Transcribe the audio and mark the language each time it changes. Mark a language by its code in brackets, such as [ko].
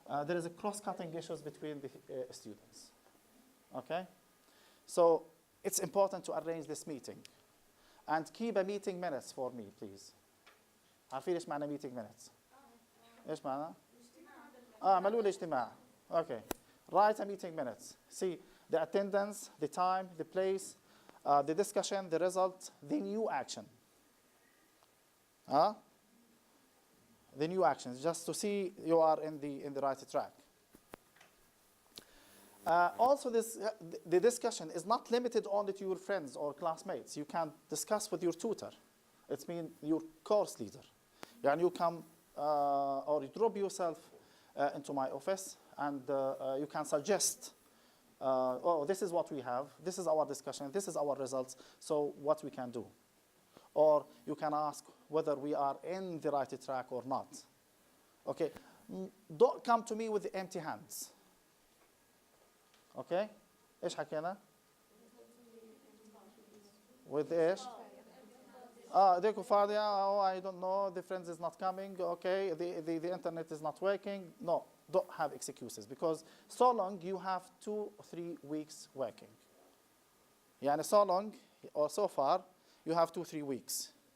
[en] There is a cross-cutting issues between the students. Okay? So it's important to arrange this meeting. And keep a meeting minutes for me, please. [ar] عارفين ايش معنى meeting minutes؟ ايش معنى؟ عملوا لي اجتماع. [en] Okay. Write a meeting minutes. See the attendance, the time, the place, the discussion, the result, the new action. The new actions, just to see you are in the right track. Also, the discussion is not limited only to your friends or classmates. You can discuss with your tutor. It means your course leader. يعني you come or you drop yourself into my office, and you can suggest, oh, this is what we have, this is our discussion, this is our results, so what we can do. Or you can ask whether we are in the right track or not. Okay, don't come to me with empty hands. [ar] Okay, ايش حكينا؟ [en] With [ar] ايش؟ ديكو فاضية. [en] Oh, I don't know, the friends is not coming. Okay, the internet is not working. No, don't have excuses, because so long you have 2 or 3 weeks working. يعني so long or so far you have 2 or 3 weeks.